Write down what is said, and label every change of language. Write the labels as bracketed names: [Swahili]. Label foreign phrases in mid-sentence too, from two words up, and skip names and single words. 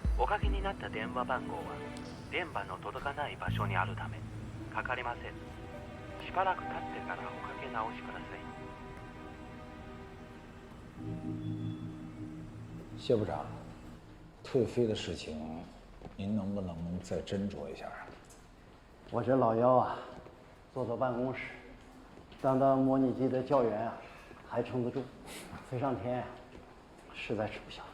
[Japanese] かけになった電話番号は電波の届かない場所にあるためかかりません。しばらく経ってからおかけ直しください。 [Chinese] 谢部长，退飞的事情，您能不能再斟酌一下啊？我这老腰啊，坐办公室，当模拟机的教员啊，还撑得住，飞上天啊，实在吃不消。